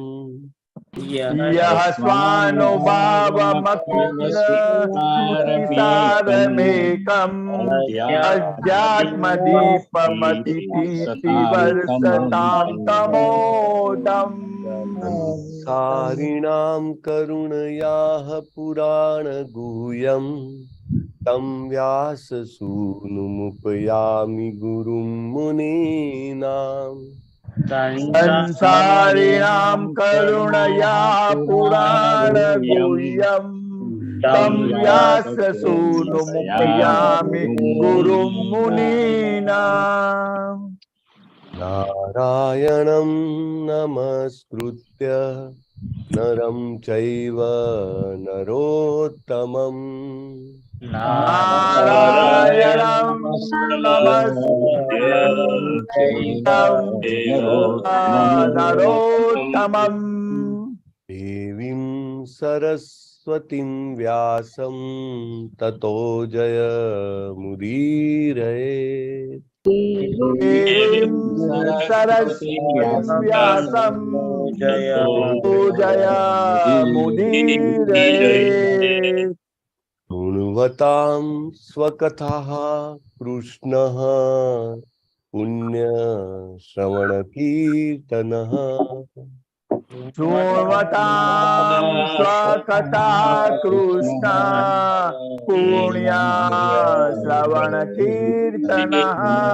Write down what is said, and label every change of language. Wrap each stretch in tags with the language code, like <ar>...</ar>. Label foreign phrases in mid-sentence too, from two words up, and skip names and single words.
<sa>યહ સ્વાનુભાવમખિલશ્રુતિસારમેકં અધ્યાત્મદીપમતિતીર્ષતાં તમોદમ. સંસારિણાં કરુણયાઃ પુરાણગુહ્યં तं व्याससूनुमुपयामि गुरुं मुनीनां. સંસારિણાં કરુણયા પુરાણગુહ્યં તમ વ્યાસસૂનુમુપયામિ ગુરું મુનીનાં. नारायणं नमस्कृत्य नरं चैव नरोत्तमं. નારાયણં નરોત્તમં देवीं सरस्वतीं व्यासं ततो जयमुदीरये. દેવીં સરસ્વતીં વ્યાસં જયમુદીરયે. शृण्वतां स्वकथाः कृष्णः पुण्यश्रवणकीर्तनः. शृण्वतां स्वकथा कृष्णा पुण्या श्रवणकीर्तनः.</sa>